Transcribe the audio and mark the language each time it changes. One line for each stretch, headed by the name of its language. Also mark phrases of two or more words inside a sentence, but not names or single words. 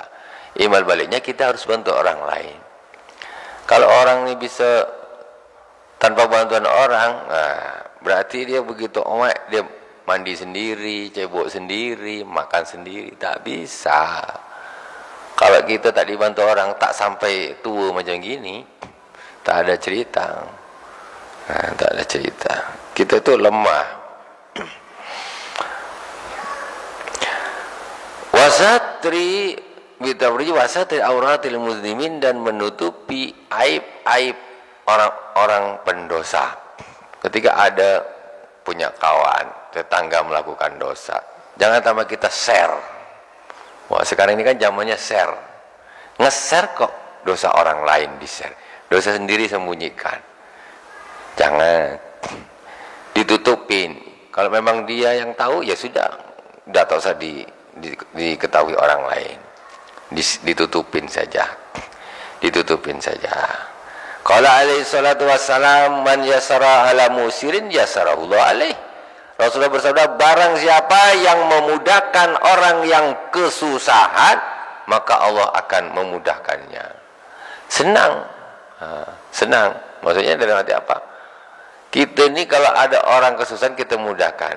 Indonesian: Imbal baliknya kita harus bantu orang lain. Kalau orang ini bisa tanpa bantuan orang, berarti dia begitu dia mandi sendiri, cebok sendiri, makan sendiri. Tak bisa. Kalau kita tak dibantu orang, tak sampai tua macam gini, tak ada cerita. Tak ada cerita. Kita tu lemah.
Arabic: وستر بطوري وستر عورات المسلمين,
Indonesian: dan menutupi aib-aib orang-orang pendosa. Ketika ada punya kawan, tetangga melakukan dosa, jangan tambah kita share. Wah, sekarang ini kan zamannya share. Nge-share kok dosa orang lain di-share. Dosa sendiri sembunyikan. Jangan ditutupin. Kalau memang dia yang tahu, ya sudah, tak usah diketahui orang lain. Ditutupin saja.
Arabic: قال عليه الصلاة والسلام، من يسر على معسر يسر الله عليه.
Indonesian: Rasulullah bersabda, barang siapa yang memudahkan orang yang kesusahan, maka Allah akan memudahkannya. Senang. Maksudnya dalam arti apa? Kita ini kalau ada orang kesusahan, kita mudahkan.